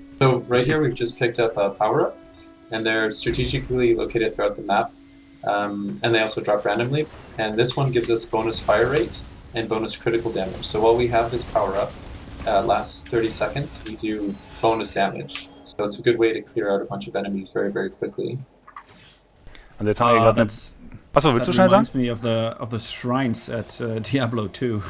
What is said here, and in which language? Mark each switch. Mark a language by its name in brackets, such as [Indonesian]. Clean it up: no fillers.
[English] So right here we've just picked up a power-up, and they're strategically located throughout the map, and they also drop randomly. And this one gives us bonus fire rate and bonus critical damage. So while we have this power-up, lasts 30 seconds, we do bonus damage. So it's a good way to clear out a bunch of enemies very, very quickly. [German] also jetzt haben wir gerade Achso, willst du schnell sagen? [English] That reminds me of the shrines at Diablo 2.